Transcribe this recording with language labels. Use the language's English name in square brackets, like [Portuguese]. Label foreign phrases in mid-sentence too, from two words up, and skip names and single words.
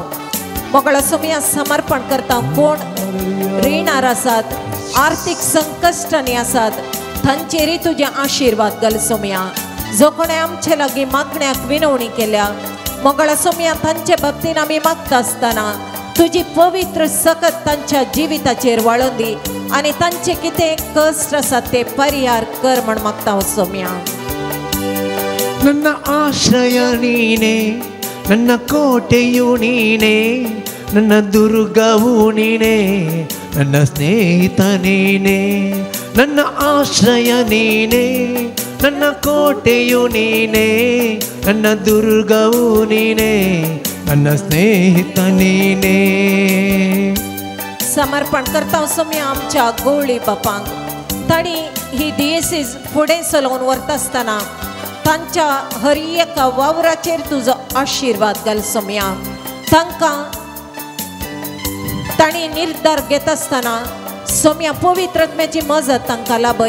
[Konkani] मंगळा सोम्या समर्पण करता कोण रिणार आसात, आर्थीक संकश्टांनी आसात तांचेरय तुजे आशिर्वाद घाल सोम्या. जो कोणे आमचे लागीं मागण्याक विनवणी केल्या मंगळा सोम्या तांचे बाबतीन आमी मागता आसतना तुजी पवित्र सकत तांच्या जिविताचेर वाळून दी आनी तांचे कितें कश्ट आसात ते परिहार कर म्हण मागता हांव सोम्या. [Kannada] ನನ್ನ ಆಶ್ರಯ ನೀನೇ, ನನ್ನ ಕೋಟೆಯು ನೀನೇ, ನನ್ನ ದುರ್ಗವು ನೀನೇ, ನನ್ನ ಸ್ನೇಹಿತ ನೀನೇ. ನನ್ನ ಆಶ್ರಯ ನೀನೇ, ನನ್ನ ಕೋಟೆಯು ನೀನೇ, ನನ್ನ ದುರ್ಗವು ನೀನೇ, ನನ್ನ ಸ್ನೇಹಿತ ನೀನೇ. [Konkani] समर्पण करता सोम्या आमच्या गोळी बापांक. तांणी ही डिएसीज फुडें चलोवन व्हरता आसतना तांच्या हर एका वावराचेर तुजो आशिर्वाद घाल सोम्या. तांकां तांणी निर्धार घेता आसतना सोम्या पवित्रत्म्याची मजत तांकां लाभय.